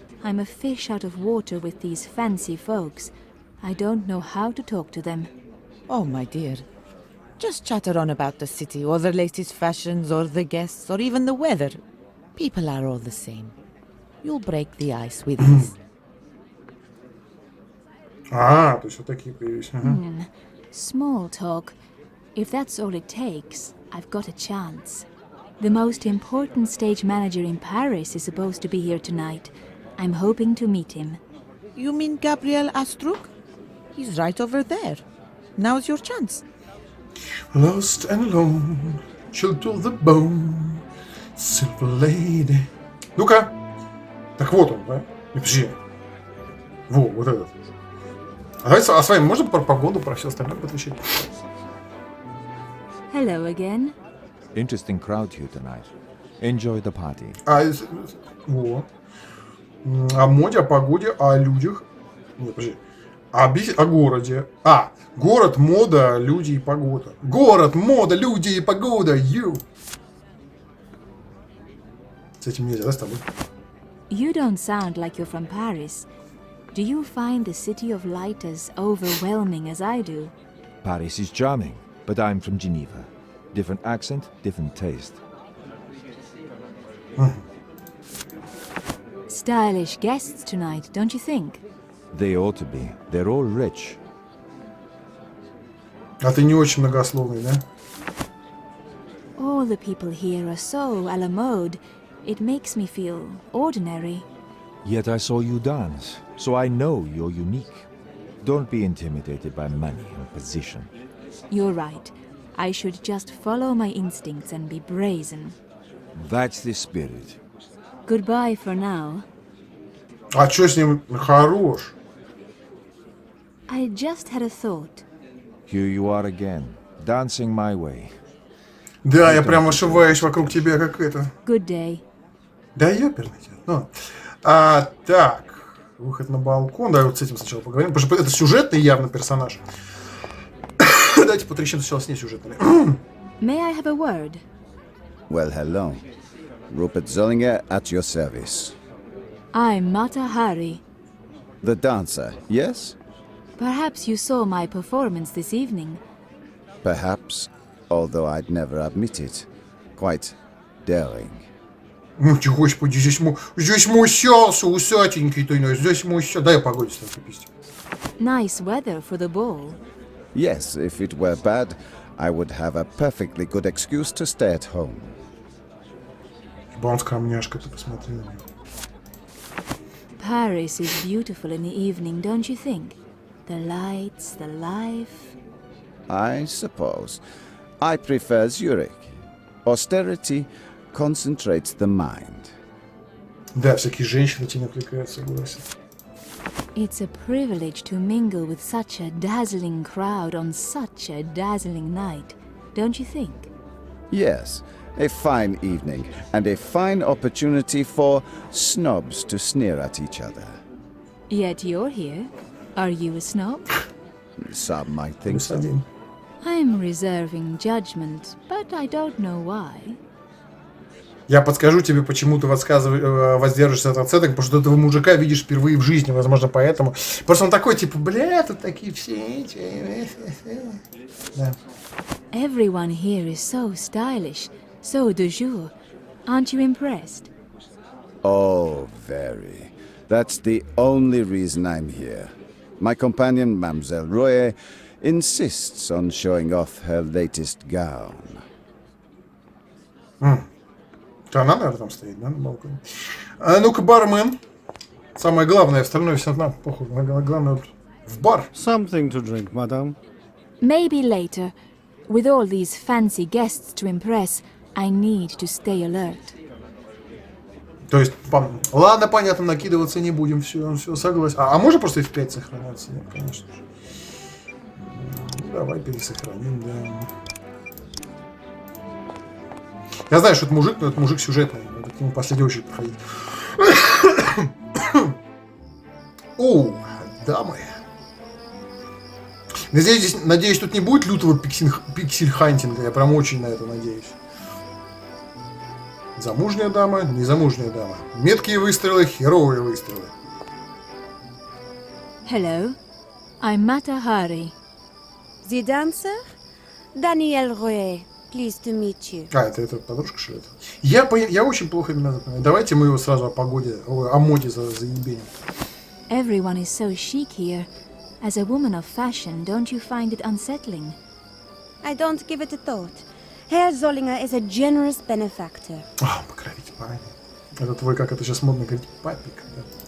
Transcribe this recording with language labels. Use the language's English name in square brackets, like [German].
[English] I'm a fish out of water with these fancy folks. I don't know how to talk to them. Oh, my dear. Just chatter on about the city, or the latest fashions, or the guests, or even the weather. People are all the same. You'll break the ice with this. [Russian] А, то есть вот такие появились. [English] Small talk. If that's all it takes, I've got a chance. The most important stage manager in Paris is supposed to be here tonight. I'm hoping to meet him. You mean Gabriel Astruc? He's right over there. Now's your chance. Lost and alone, chilled to the bone, simple lady. [Russian] Ну-ка. Так вот он, да? Не, подожди. Во, вот этот. А давайте, с вами можно про погоду, про все остальное отвечать? [English] Hello again. Interesting crowd here tonight. Enjoy the party. [Russian] Во. О моде, о погоде, о людях. Нет, подожди. О городе. Город, мода, люди и погода. Город, мода, люди и погода. С этим нельзя, да, с тобой? [English] You don't sound like you're from Paris. Do you find the city of light as overwhelming as I do? Paris is charming, but I'm from Geneva. Different accent, different taste. Stylish guests tonight, don't you think? They ought to be. They're all rich. [Russian] А ты не очень многословный, да? [English] All the people here are so à la mode. It makes me feel ordinary. Yet I saw you dance, so I know you're unique. Don't be intimidated by money and position. You're right. I should just follow my instincts and be brazen. That's the spirit. Goodbye for now. [Russian] А чё с ним? Хорош. [English] I just had a thought. Here you are again, dancing my way. [Russian] Да, я прям ошиваюсь вокруг тебя, как это. [English] Good day. [Russian] Да, ёперный тебя. Ну. Так. Выход на балкон. Давай вот с этим сначала поговорим. Потому что это сюжетный явно персонаж. Давайте потрещим сначала с несюжетными. [English] May I have a word? Well, hello. Rupert Zollinger at your service. I'm Mata Hari. The dancer, yes? Perhaps you saw my performance this evening. Perhaps, although I'd never admit it. Quite daring. [Russian] Господи, здесь мусялся, усатенький-то, здесь мусялся. Дай я погоде с тобой пиздить. [English] Nice weather for the ball. Yes, if it were bad, I would have a perfectly good excuse to stay at home. [Russian] Он скромняшка, ты посмотри на него. [English] Paris is beautiful in the evening, don't you think? The lights, the life. I suppose. I prefer Zurich. Austerity concentrates the mind. [Russian] Да, всякие женщины тебя не отвлекают, согласен. [English] It's a privilege to mingle with such a dazzling crowd on such a dazzling night, don't you think? Yes, a fine evening and a fine opportunity for snobs to sneer at each other. Yet you're here. Are you a snob? Some might think so. I'm reserving judgment, but I don't know why. [Russian] Я подскажу тебе, почему ты воздержишься от оценок, потому что этого мужика видишь впервые в жизни, возможно, поэтому. Просто он такой, типа, бля, тут такие все эти... Да. [English] Everyone here is so stylish, so de jour. Aren't you impressed? Oh, very. That's the only reason I'm here. My companion, Mademoiselle Royer, insists on showing off her latest gown. [Russian] Она, наверное, там стоит, да, на балконе. Ну-ка, бармен. Самое главное, остальное все равно похуй. Главное, В бар. [English] Something to drink, madame. Maybe later. With all these fancy guests to impress, I need to stay alert. [Russian] То есть, ладно, понятно, накидываться не будем, все согласен. А можно просто F5 сохраняться? Нет, конечно же. Ну, давай пересохраним, да. Я знаю, что это мужик, но это мужик сюжетный. Надо к нему в последнюю очередь подходить. О, дамы. Надеюсь, тут не будет лютого пиксель-хантинга. Я прям очень на это надеюсь. Замужняя дама, незамужняя дама. Меткие выстрелы, херовые выстрелы. [English] Hello, I'm Mata Hari. The dancer? Danielle Royer. Pleased to meet you. [Russian] Это подружка, что ли? Я очень плохо имена запоминаю. Давайте мы его сразу о моде заебеним. [English] Everyone is so chic here. As a woman of fashion, don't you find it unsettling? I don't give it a thought. Herr Zollinger is a generous benefactor. [Russian] Покровитель, правильно. Это твой, как это сейчас модно говорить, папик, да?